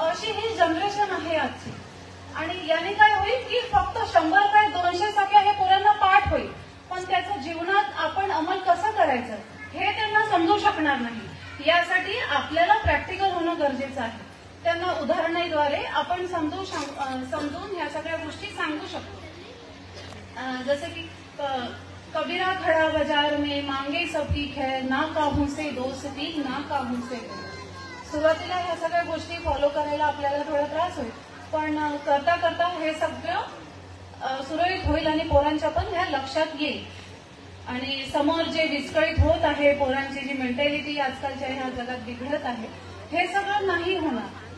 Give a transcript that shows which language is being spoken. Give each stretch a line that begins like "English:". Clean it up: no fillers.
Marathi: अशी ही जनरेशन आहे आजची। आणि याने काय होईल की फक्त 100 काय 200 सगळे हे पोरांना पाठ होईल, पण त्याचं जीवनात आपण अंमल कसं करायचं हे त्यांना समजू शकणार नाही। यासाठी आपल्याला प्रॅक्टिकल होणं गरजेचं आहे। त्यांना उदाहरणाद्वारे आपण समजून ह्या सगळ्या गोष्टी सांगू शकतो।
Hindi: जसे की कबीरा खड़ा बाजार में मांगे सबकी खैर, ना काहू से दोस्ती ना काहू से।
Marathi: सुरुवातीला ह्या सगळ्या गोष्टी फॉलो करायला आपल्याला थोडा त्रास होईल, पण करता करता हे सगळं सुरळीत होईल आणि पोरांच्या पण ह्या लक्षात येईल। आणि समोर जे विस्कळीत होत आहे, पोरांची जी मेंटॅलिटी आजकालच्या ह्या जगात बिघडत आहे, हे सगळं नाही होणार।